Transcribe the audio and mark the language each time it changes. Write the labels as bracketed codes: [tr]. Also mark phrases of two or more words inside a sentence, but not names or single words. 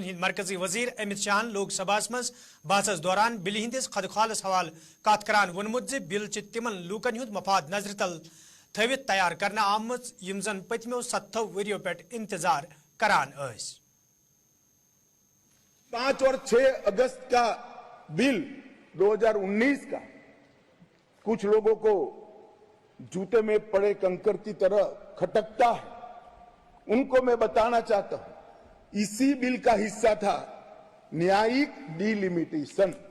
[ks] हिंद मरकजी वजीर अमित शाह लोकसभा मज बहस दौरान बिल हिंदिस खदखालस हवाल कत करान वोनमुत जे बिल तिमन लूकन हुंद मफाद नजर तल थवित तैयार करना आमज यम जन पतमो 7 वरियों पे इंतजार करान। [hi] 5 और 6 अगस्त का बिल 2019 का कुछ लोगों को जूते में पड़े कंकर की तरह खटकता है। उनको मैं बताना चाहता हूं इसी बिल का हिस्सा था न्यायिक डिलिमिटेशन।